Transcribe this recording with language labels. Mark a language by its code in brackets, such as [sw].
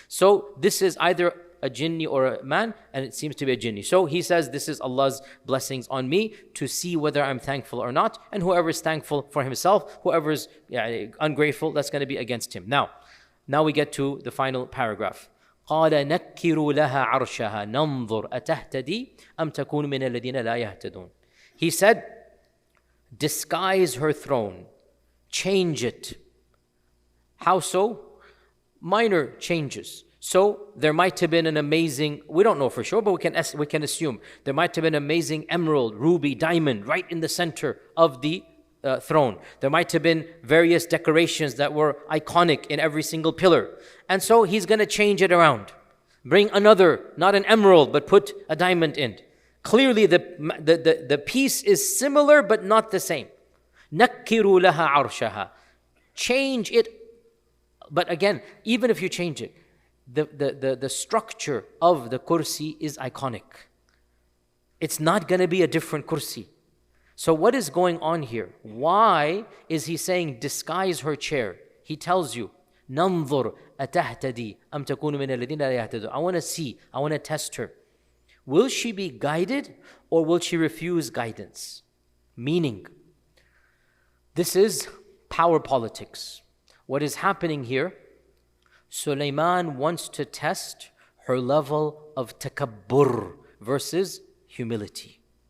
[en] So this is either a jinni or a man, and it seems to be a jinni. So he says, this is Allah's blessings on me to see whether I'm thankful or not. And whoever is thankful for himself, whoever is ungrateful, that's going to be against him. Now we get to the final paragraph. [ar] قال نكروا لها عرشها ننظر أتهتدي أم تكون من الذين لا يهتدون. [en] He said, disguise her throne, change it. How so? Minor changes. So there might have been an amazing, we don't know for sure, but we can assume there might have been an amazing emerald, ruby, diamond right in the center of the throne. There might have been various decorations that were iconic in every single pillar. And so he's going to change it around. Bring another, not an emerald, but put a diamond in. Clearly the piece is similar but not the same. [ar] نَكِّرُوا لَهَا عَرْشَهَا. [en] Change it. But again, even if you change it, the structure of the kursi is iconic. It's not going to be a different kursi. So what is going on here? Why is he saying disguise her chair? He tells you, [ar] نَنْظُرْ أَتَهْتَدِي أَمْ تَكُونُ مِنَ الَّذِينَ لَا يَهْتَدُونَ. [en] I want to see, I want to test her. Will she be guided or will she refuse guidance? Meaning, this is power politics. What is happening here? Sulaiman wants to test her level of takabbur versus humility.